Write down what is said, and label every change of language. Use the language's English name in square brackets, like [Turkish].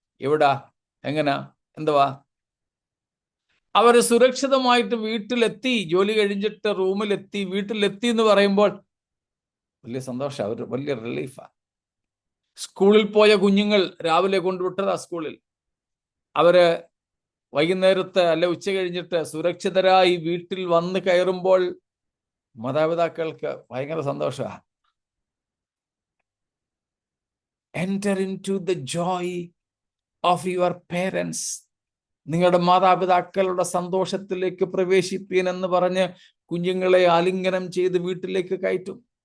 [Malayalam] എവിടാ, എങ്ങനാ, എന്തുവാ. അവര് സുരക്ഷിതമായിട്ട് വീട്ടിലെത്തി, ജോലി കഴിഞ്ഞിട്ട് റൂമിലെത്തി, വീട്ടിലെത്തി എന്ന് പറയുമ്പോൾ വലിയ സന്തോഷം, അവർ വലിയ റിലീഫാണ്. സ്കൂളിൽ പോയ കുഞ്ഞുങ്ങൾ രാവിലെ കൊണ്ടുവിട്ടതാ സ്കൂളിൽ, അവര് വൈകുന്നേരത്ത് അല്ലെ ഉച്ച കഴിഞ്ഞിട്ട് സുരക്ഷിതരായി വീട്ടിൽ വന്ന് കയറുമ്പോൾ മാതാപിതാക്കൾക്ക് ഭയങ്കര സന്തോഷമാണ്. [English] Enter into the joy of your parents. [Malayalam] നിങ്ങളുടെ മാതാപിതാക്കളുടെ സന്തോഷത്തിലേക്ക് പ്രവേശിപ്പീൻ എന്ന് പറഞ്ഞ് കുഞ്ഞുങ്ങളെ ആലിംഗനം ചെയ്ത് വീട്ടിലേക്ക് കയറ്റും.